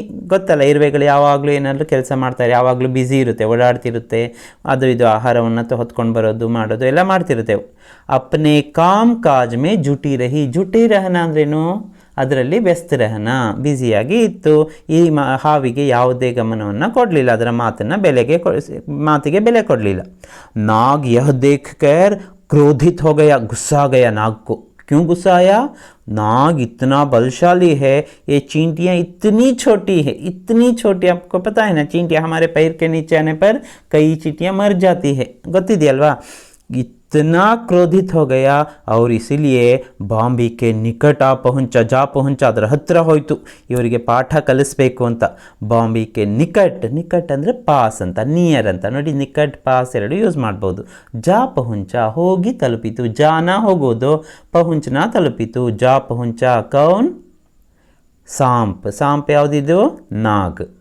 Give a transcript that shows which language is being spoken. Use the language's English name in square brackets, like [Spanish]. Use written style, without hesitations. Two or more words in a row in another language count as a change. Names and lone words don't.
[Kannada] ಗೊತ್ತಲ್ಲ, ಇರುವೆಗಳು ಯಾವಾಗಲೂ ಏನಾದರೂ ಕೆಲಸ ಮಾಡ್ತಾರೆ, ಯಾವಾಗಲೂ ಬ್ಯುಸಿ ಇರುತ್ತೆ, ಓಡಾಡ್ತಿರುತ್ತೆ, ಅದು ಇದು ಆಹಾರವನ್ನು ಹೊತ್ಕೊಂಡು ಬರೋದು ಮಾಡೋದು ಎಲ್ಲ ಮಾಡ್ತಿರುತ್ತೆ. [Hindi] अपने काम काज में जुटी रही. जुटी रहना [Kannada] ಅಂದ್ರೇನು, ಅದರಲ್ಲಿ [Hindi] व्यस्त रहना, [Kannada] ಬ್ಯುಸಿಯಾಗಿ ಇತ್ತು. ಈ ಹಾವಿಗೆ ಯಾವುದೇ ಗಮನವನ್ನು ಕೊಡಲಿಲ್ಲ, ಅದರ ಮಾತಿಗೆ ಬೆಲೆ ಕೊಡಲಿಲ್ಲ. [Hindi] नाग यह देखकर क्रोधित हो गया, गुस्सा आ गया नाग को. क्यों गुस्सा आया? नाग इतना बलशाली है, ये चींटियाँ इतनी छोटी है, इतनी छोटी. आपको पता है ना, चींटियाँ हमारे पैर के नीचे आने पर कई चींटियाँ मर जाती है, ಗೊತ್ತಿದೆಯಲ್ವಾ. इतना क्रोधित हो गया और इसीलिए ಬಾಂಬಿ के निकट जा पहुंचा, [Kannada] ಅದರ ಹತ್ತಿರ ಹೋಯಿತು. ಇವರಿಗೆ ಪಾಠ ಕಲಿಸ್ಬೇಕು ಅಂತ. [Hindi] बांबी के निकट [Kannada] ಅಂದರೆ ಪಾಸ್ ಅಂತ, ನಿಯರ್ ಅಂತ. ನೋಡಿ, [Hindi] निकट पास [Kannada] ಎರಡು ಯೂಸ್ ಮಾಡ್ಬೋದು. [Hindi] जा पहुंचा [Kannada] ಹೋಗಿ ತಲುಪಿತು, ಜಾನ ಹೋಗೋದು, ಪಹುಂಚನ ತಲುಪಿತು. [Hindi] जा पहुंचा कौन? [Kannada] ಸಾಂಪ್ ಯಾವುದಿದು? ನಾಗ್.